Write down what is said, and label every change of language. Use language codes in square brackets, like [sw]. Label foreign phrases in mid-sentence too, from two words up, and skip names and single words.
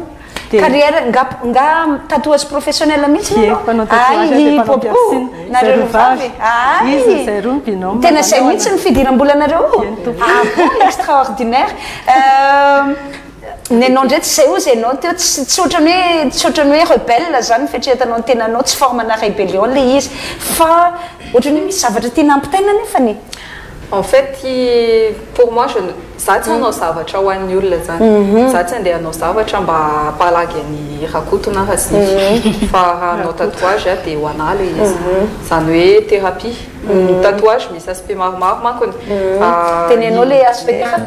[mg] carrière nga [fr] tatouage professionnel [mg] mihitsy nareo vavy tena zay mihitsy ny fidiram-bolanareo extraordinaire ny anao ndray tsy zay ozy ianao teo tsy ohatrany hoe rebelle zany fetretanao ny tenanao tsy formana rébellion le izy fa ohatrany hoe misy zavatra tena ampitaina nefany [fr] en fait pour moi [mg] za tsy hanao zavatra ho an'ny olona zany za tsy andeha hanao zavatra mba palagy any rakotona rasify fa raha hanao tatouage dia ho anahy le izy zany hoe [fr] thérapie tatouage [mg] misy aspect maromaro mankony tenenao le aspect